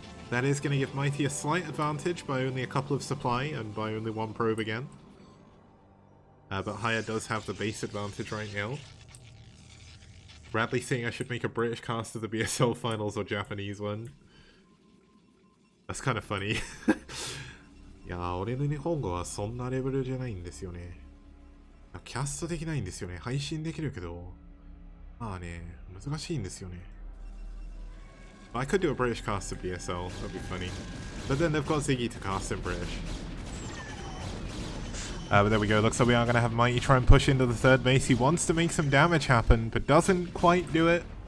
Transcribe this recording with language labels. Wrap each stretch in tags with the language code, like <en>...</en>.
<en>That is going to give Mighty a slight advantage by only a couple of supply and by only 1 probe again. But Haya does have the base advantage right now. Bradley saying I should make a British cast of the BSL finals or Japanese one. That's kind of funny.</en> <ja>いやー、俺の日本語はそんなレベルじゃないんですよね。キャストできないんですよね。配信できるけど、まあね、難しいんですよね。</ja> <en>I could do a British cast of BSL, that'd be funny. But then they've got Ziggy to cast in British. But there we go, looks like we are going to have Mighty try and push into the third base. He wants to make some damage happen, but doesn't quite do it.</en>